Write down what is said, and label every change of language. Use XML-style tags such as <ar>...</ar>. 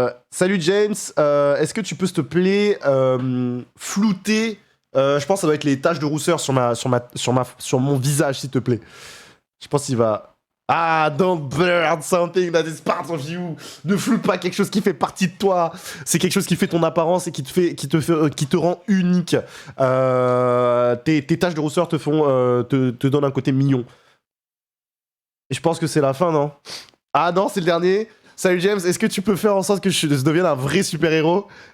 <fr>Salut James, est-ce que tu peux s'il te plaît flouter, je pense que ça doit être les taches de rousseur sur mon visage s'il te plaît. Je pense qu'il va...</fr> <en>Ah, don't burn something that is part of you.</en> <fr>Ne floute pas quelque chose qui fait partie de toi. C'est quelque chose qui fait ton apparence et qui te rend unique. Tes taches de rousseur te donnent un côté mignon. Et je pense que c'est la fin, non? Ah non, c'est le dernier. Salut James, est-ce que tu peux faire en sorte que je devienne un vrai super-héros?</fr>